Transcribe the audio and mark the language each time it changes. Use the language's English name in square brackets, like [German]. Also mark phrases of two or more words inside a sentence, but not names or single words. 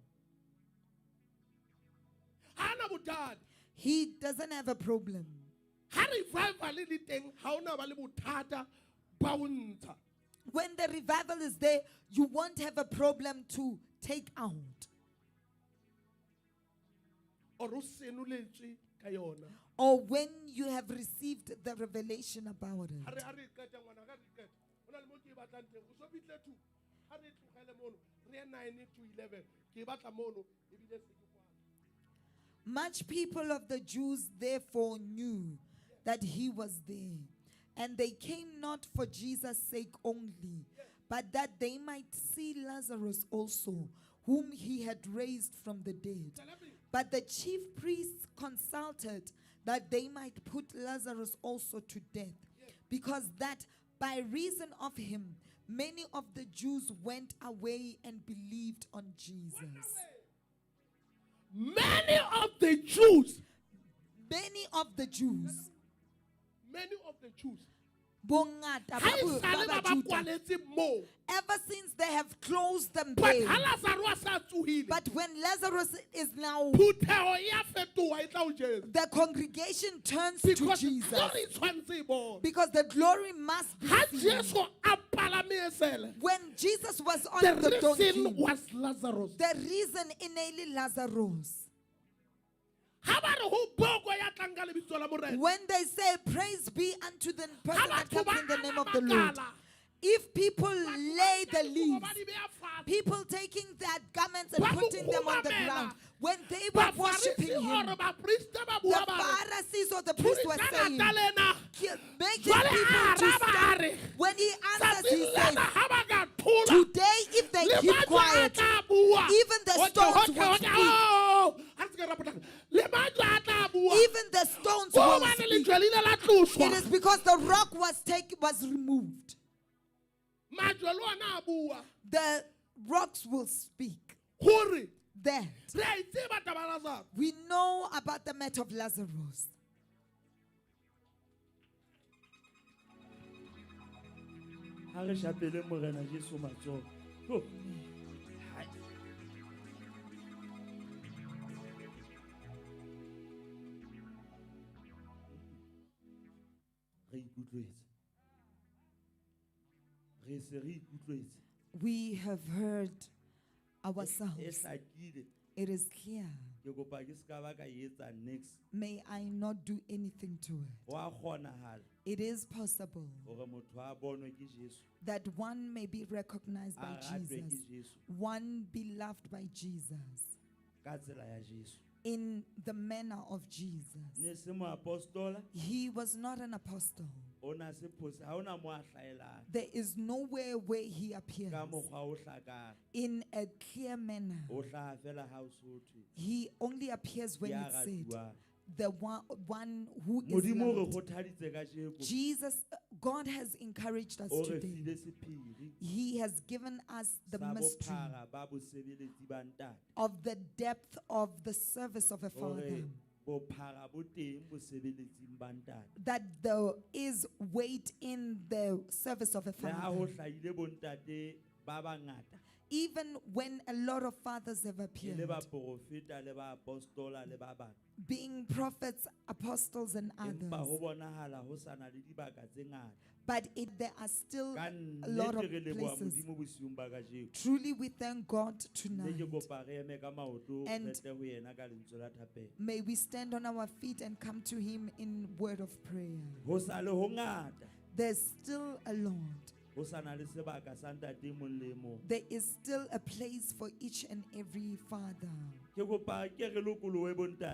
[Southern Sotho] Ha ana bothata. [English] He doesn't have a problem. [Southern Sotho] Ha revival le teng, ha ona ba le bothata ba ho ntsha. [English] When the revival is there, you won't have a problem to take out. [Southern Sotho] Or o senoletswe ka yona. [English] Or when you have received the revelation about [Southern Sotho] Ha [English] it. [Southern Sotho] re qeta ngwana ka re qeta. Hona le mo ke e batlang teng. O so bitle tu. Ha re tlogele mono, re ye 9 to 11. Ke e batla mono, ebile se ke kwana. [English] Much people of the Jews therefore knew that he was there. And they came not for Jesus' sake only, but that they might see Lazarus also, whom he had raised from the dead. But the chief priests consulted that they might put Lazarus also to death, because that by reason of him, many of the Jews went away and believed on Jesus. Many of the Jews, Many of the Jews, many of the Jews, [Southern Sotho] bongata ha e ba sale ba ba Juda, kwaletse moo. [English] ever since they have closed them But there. [Southern Sotho] ha Lazarus a sa tsohile, [English] But when Lazarus is now, [Southern Sotho] phuthego e a fetoha e tla o jesa. [English] the congregation turns to Because Jesus. [Southern Sotho] glory tshwantse e bone. [English] Because the glory must be [Southern Sotho] Ha [English] seen. [Southern Sotho] Jesu a palame esele, [English] When Jesus was on the the reason donkey, was Lazarus. the reason in Lazarus. [Southern Sotho] Ha ba re ho boko ya tlang ka lebitso la Morena. [English] When they say, praise be unto the person [Southern Sotho] Ha [English] that [Southern Sotho] batho [English] comes in [Southern Sotho] ba [English] the name [Southern Sotho] ama [English] of the Lord. [Southern Sotho] makala, [English] If people lay the [Southern Sotho] batho [English] leaves, [Southern Sotho] ba di beha fatshe. [English] people taking their garments and [Southern Sotho] Ba mo [English] putting them on the [Southern Sotho] khumamela. [English] ground, when they were [Southern Sotho] Ba [English] worshiping Pharisee him, [Southern Sotho] or ba priest ba [English] the [Southern Sotho] bua ba re, [English] Pharisees or the priests were [Southern Sotho] "Purisana [English] saying, [Southern Sotho] talena." [English] making [Southern Sotho] Jwale [English] people [Southern Sotho] a [English] to [Southern Sotho] araba a [English] stand. [Southern Sotho] re, [English] When he answers, he [Southern Sotho] "Tsatsing [English] says, [Southern Sotho] lena ha ba ka thola, [English] today if they [Southern Sotho] le [English] keep [Southern Sotho] batho a [English] quiet, [Southern Sotho] tla bua." [English] even the Okay, stones okay, will okay, speak. [Southern Sotho] oh, ha re se ka ra potlaka. Le batho a tla bua. [English] Even the stones [Southern Sotho] Ko [English] will [Southern Sotho] hobane [English] speak. [Southern Sotho] lejwe le ile la tloswa. [English] It is because the rock was removed. [Southern Sotho] Majwe le ona a bua. [English] The rocks will speak. [Southern Sotho] Hore, [English] That [Southern Sotho] re a itseba taba ya Lazarus. [English] we know about the matter of Lazarus. [Southern Sotho] Ha re shapele morena Jesu matsoho. Ho. Hai. Re ikutlwetse. Re se re ikutlwetse. [English] We have heard [Southern Sotho] E [English] ourselves. [Southern Sotho] hlakile. [English] It is clear. [Southern Sotho] Ke kopa ke ska ba ka etsa next. [English] May I not do anything to it. [Southern Sotho] Wa kgonahala [English] It is possible [Southern Sotho] hore motho a bonwe ke Jesu. [English] that one may be recognized by [Southern Sotho] A ratwe ke [English] Jesus, [Southern Sotho] Jesu [English] one be loved by Jesus, [Southern Sotho] ka tsela ya Jesu. [English] in the manner of Jesus. [Southern Sotho] Ne se mo apostola, [English] He was not an apostle. [Southern Sotho] ona se phose ha ona mo a hlaelang [English] There is nowhere where he appears [Southern Sotho] ka mokgwa o hlakang [English] in a clear manner. [Southern Sotho] o hlaha fela ha o so thwe [English] He only appears when [Southern Sotho] ke a [English] it's said, [Southern Sotho] ratuwang. [English] the one who is [Southern Sotho] Modimo o re [English] loved. [Southern Sotho] kgothaditse kajeko [English] Jesus, God has encouraged us [Southern Sotho] o re [English] today. [Southern Sotho] file sephiri [English] He has given us the [Southern Sotho] sa [English] mystery [Southern Sotho] bophara ba bosebeletsi ba ntate [English] of the depth of the service of a father. [Southern Sotho] hore bophara bo teng bosebeletsing ba ntate [English] That there is weight in the service of a [Southern Sotho] le ha ho [English] father. [Southern Sotho] hlahile bontate ba bangata [English] Even when a lot of fathers have [Southern Sotho] e le [English] appeared, [Southern Sotho] baprofeta le ba apostola le ba bang [English] being prophets, apostles, and [Southern Sotho] empa ho [English] others. [Southern Sotho] bonahala ho sana le dibaka tse ngata [English] But there are still [Southern Sotho] ka [English] a lot of [Southern Sotho] nnete re leboha [English] places. [Southern Sotho] modimo bosiung ba kajeko [English] Truly, we thank God [Southern Sotho] mme [English] tonight. [Southern Sotho] ke kopa re eme ka maoto [English] And [Southern Sotho] re tle ho yena ka lentswe la thapelo [English] may we stand on our feet and come to Him in word of prayer. [Southern Sotho] ho sa le ho ngata [English] There's still a Lord. [Southern Sotho] ho sana le sebaka sa ntate e mong le e mong [English] There is still a place for each and every father. [Southern Sotho] ke kopa ke re lokolohe bontate